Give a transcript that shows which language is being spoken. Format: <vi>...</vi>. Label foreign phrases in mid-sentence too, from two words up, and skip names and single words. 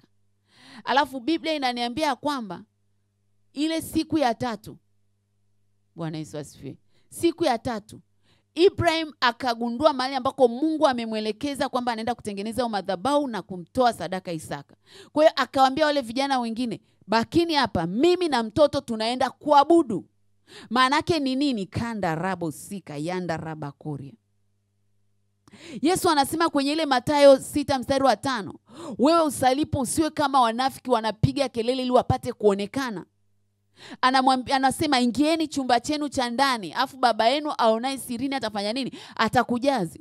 <sw>Alafu Biblia inaniambia kwamba ile siku ya 3, Bwana Yesu asifiwe, siku ya 3 Ibrahim akagundua mahali ambako Mungu amemwelekeza kwamba anaenda kutengeneza madhabahu na kumtoa sadaka Isaka. Kwa hiyo akawaambia wale vijana wengine, bakini hapa, mimi na mtoto tunaenda kuabudu. Maanake ni nini? Kanda rabo sika yanda raba koria. Yesu anasema kwenye ile Mathayo 6 mstari wa 5, wewe usalipo usiwe kama wanafiki wanapiga kelele ili wapate kuonekana. Anasema ingieni chumba chenu cha ndani, afu baba yenu aonaye sirini atafanya nini? Atakujazi.</sw>